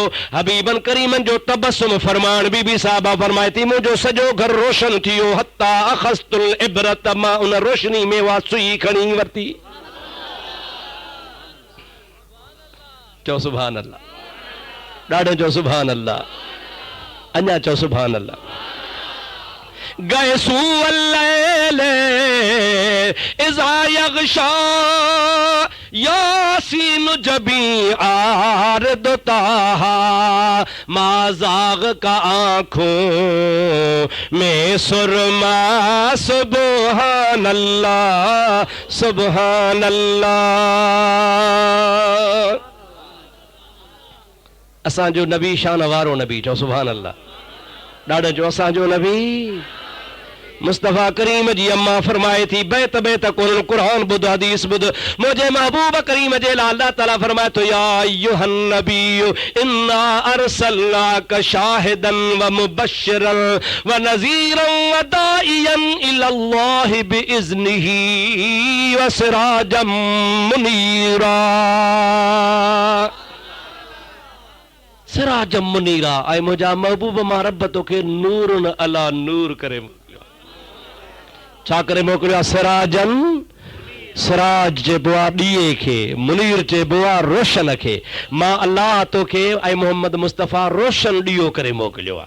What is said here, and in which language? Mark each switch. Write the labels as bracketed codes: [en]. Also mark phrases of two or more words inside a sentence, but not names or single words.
[ar] حبيبا كريما [sd] जो तबस्सुम फरमाइण बीबी साहिबा फरमाए थी मुंहिंजो सॼो घर रोशन थी वियो। अखस्तुल इब्रत, मां उन रोशनी में वा सुई खणी वरती। चओ [ar] سبحان الله, [sd] ॾाढो चओ [ar] سبحان الله, [sd] अञा चओ [ar] سبحان الله. [ur] गैसू [ar] الليل إذا يغشى [ur] यासीन जबी आरद ताहा, مازاغ کا آنکھوں میں سرمہ. [ar] سبحان الله سبحان الله. [sd] असांजो नबी शान वारो नबी, चओ [ar] سبحان الله. [sd] ॾाढो चओ असांजो नबी। मुस्तफ़ा करीम जी अम्मा फरमाए थी बैत बैत कुरान बुध हदीस बुध। मुझे महबूब करीम जे लाल अल्लाह ताला फरमाए तो [ar] يا أيها النبي إنا أرسلناك شاهدا ومبشرا ونذيرا وداعيا إلى الله بإذنه وسراجا منيرا. سراجا منيرا, [sd] ऐं मुंहिंजा महबूब मां रब तोखे नूरन अला नूर करे मोकिलियो। छा करे मोकिलियो? सिराजन, सिराज चइबो आहे ॾीए खे, मुनीर चइबो आहे रोशन खे। मां अल्लाह तोखे ऐं मोहम्मद मुस्तफ़ा रोशन ॾीओ करे मोकिलियो आहे।